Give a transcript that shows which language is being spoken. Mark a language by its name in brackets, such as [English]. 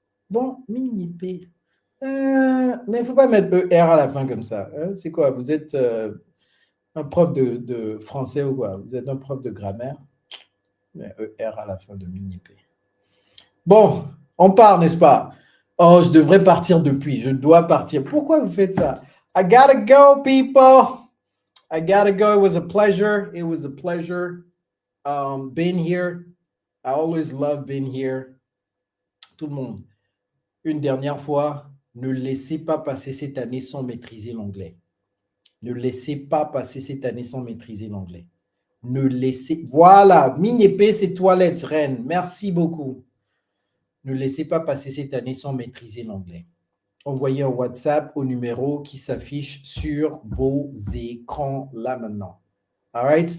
[French] Bon, mini-épée. Mais il ne faut pas mettre ER à la fin comme ça. Hein? C'est quoi? Vous êtes un prof de français ou quoi? Vous êtes un prof de grammaire? Mais ER à la fin de mini-P. Bon, on part, n'est-ce pas? Oh, je devrais partir depuis. Je dois partir. Pourquoi vous faites ça? [English] I gotta go, people. I gotta go. It was a pleasure. It was a pleasure being here. I always love being here. [French] Tout le monde. Une dernière fois. Ne laissez pas passer cette année sans maîtriser l'anglais. Ne laissez pas passer cette année sans maîtriser l'anglais. Ne laissez... Voilà, mini-épée, c'est toilettes, reine. Merci beaucoup. Ne laissez pas passer cette année sans maîtriser l'anglais. Envoyez un WhatsApp au numéro qui s'affiche sur vos écrans là maintenant. [English] All right?